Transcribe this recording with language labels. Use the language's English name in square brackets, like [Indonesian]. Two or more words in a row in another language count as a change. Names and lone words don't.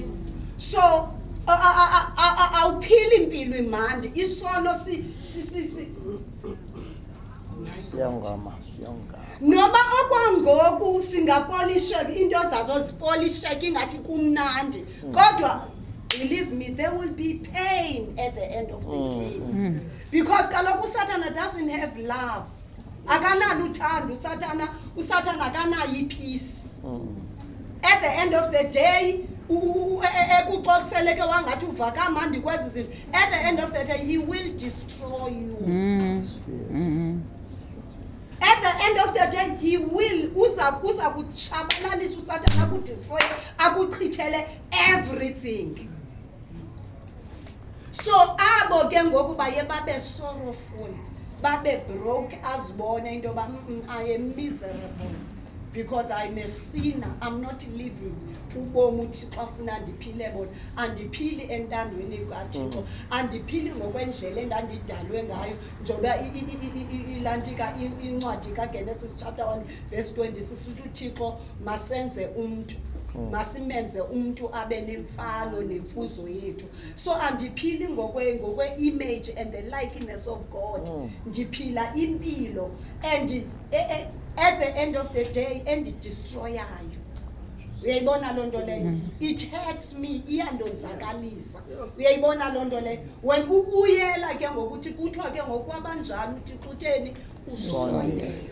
[Xhosa] So awuphili impilo imandi. Isono siyangama noba okwangoku singapolisheka into zazo zipolisheka ingathi kumnandi, kodwa [English] believe me there will be pain at the end of the day. Because [Xhosa] kaloku uSathana [English] doesn't have love. [Xhosa] Akanalo uthando uSathana akanayo ipeace. [English] At the end of the day [Xhosa] ekuxoxiseleke wangathi uva kamandi kwezi zinto, [English] at the end of the day he will destroy you. At the end of the day he will [Xhosa] uza kutshabalalisa uSathana akudestroy akuchithele [English] everything. [Xhosa] So abo ke ngoku baye babe sorrowful, babe broke, azibone into ba [English] I am miserable because I'm a sinner. I'm not living [Xhosa] ubomi uThixo afuna ndiphile bona. Andiphili entandweni kaThixo, andiphili ngokwendlela endandidalwe ngayo njengoba ilantika incwadi kaGenesis chapter 1 verse 26 uthi uThixo masenze umuntu, masimenze umuntu abe nemfano nemfuzo yethu. [English] So [Xhosa] andiphili ngokwe [English] image and the likeness of God. [Xhosa] Ndiphila impilo [English] and at the end of the day [Xhosa] destroyayo. Uyayibona loo nto leyo? [English] It hurts me, [Xhosa] iyandonzakalisa. Uyayibona loo nto leyo? When ubuyela ke ngokuthi kuthiwa ke ngokwabanjalo uThixo utheni usondele.